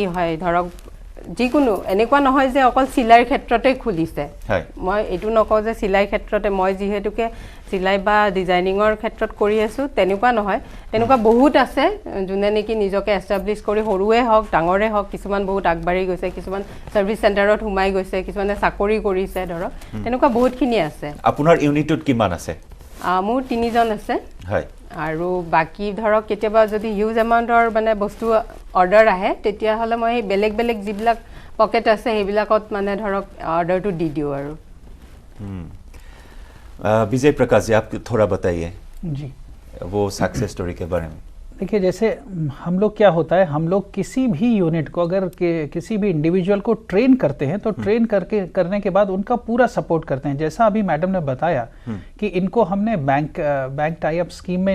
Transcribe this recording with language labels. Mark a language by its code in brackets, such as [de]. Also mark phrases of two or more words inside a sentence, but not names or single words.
[as] হয় ধৰক যিকোনো এনেকুৱা নহয় যে অকল চিলাইৰ ক্ষেত্ৰতে খুলিছে মই এটো নকওঁ যে চিলাই ক্ষেত্ৰতে মই যিহেতুকে চিলাই বা ডিজাইনিঙৰ ক্ষেত্ৰত কৰি আছো তেনেকুৱা নহয় তেনেকুৱা বহুত আছে যোনে নেকি নিজকে এষ্টাব্লিছ কৰি সৰুৱে হওক ডাঙৰে হওক কিছুমান বহুত আগবাঢ়ি গৈছে কিছুমান [en] service centerত [as] হুমাই গৈছে কিছুমানে চাকৰি কৰিছে ধৰক তেনেকুৱা বহুতখিনি আছে আপোনাৰ ইউনিটত কিমান আছে মোৰ 3 জন আছে হয় আৰু বাকি ধৰক কেতিয়াবা যদি [en] huge amountৰ [as] মানে বস্তু অৰ্ডাৰ আহে তেতিয়া হলে মই বেলেগ বেলেগ জিবিলাক পকেট আছে হেবিলাকত মানে ধৰক অৰ্ডাৰটো দি দিও আৰু [hi] विजय प्रकाश जी आप थोड़ा बताइए जी वो [en] success story [hi] के बारे में देखिए जैसे हम लोग क्या होता है हम लोग किसी भी यूनिट को अगर किसी भी इंडिविजुअल को ट्रेन करते हैं तो ट्रेन करने के बाद उनका पूरा सपोर्ट करते हैं जैसा अभी मैडम ने बताया कि इनको हमने [en] bank tie up scheme [hi] में